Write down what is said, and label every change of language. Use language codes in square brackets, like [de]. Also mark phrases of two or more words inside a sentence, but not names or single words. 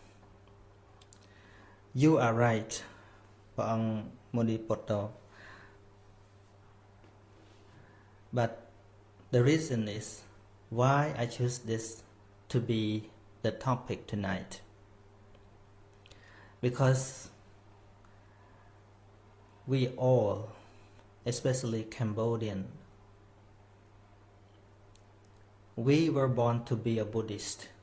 [en] You are right, [km] ព្រះអង្គមុនីពុទ្ធោ [en] But the reason is why I choose this to be the topic tonight. Because we all, especially Cambodian, we were born to be a Buddhist.